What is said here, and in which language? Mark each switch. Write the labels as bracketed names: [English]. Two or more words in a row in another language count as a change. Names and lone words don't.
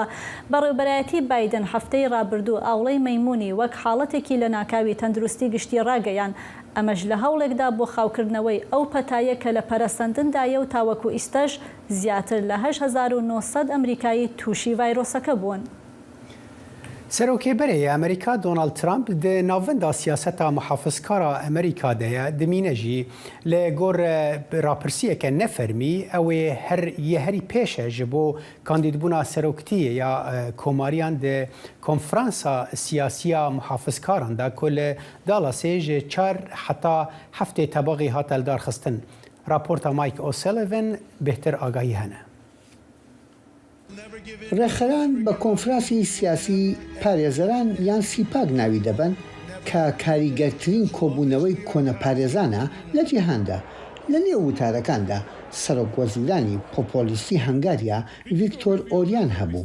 [Central Kurdish] بەڕێوەبەرایەتی بایدن هەفتەی ڕابردوو ئاوڵەی مەیمونی وەک حاڵەتێکی لە ناکاوی تەندروستی گشتی ڕاگەیان. ئەمەش لە هەوڵێکدا بۆ خاوکردنەوەی ئەو پەتایە کە لە پەرەسەندندایە و تاوەکو ئیستەش زیاتر لە 8900 ئەمریکایی تووشی ڤایرۆسەکە بوون. [Kurdish] سەرۆکێبەرێ ئەمریکا دۆناڵد ترامپ di navenda siyaseta muhafizkara Amerîka de ye dimîne jî lê gor rapirsiyeke nefermî ew ê herî pêş e ji bo kandîdbûna seroktiyê ya komariyan di konferansa siyasiya muhafizkaran da ku li Dallasê ji 4 heta heftê tebaxî hat eldarxistin. Raporta Mike O'Sullivan bêhtir agahî hene. [Central Kurdish] ڕێخەران بە کۆنفراسی سیاسی پارێزەران یان سیپاگ ناوی دەبن کە کاریگەرترین کۆبوونەوەی کۆنە پارێزانە لە جیهاندا. لە نێو وتارەکاندا سەرۆکوەزیرانی پۆپۆلیستی هەنگاریا ڤیکتۆر ئۆریان هەبوو.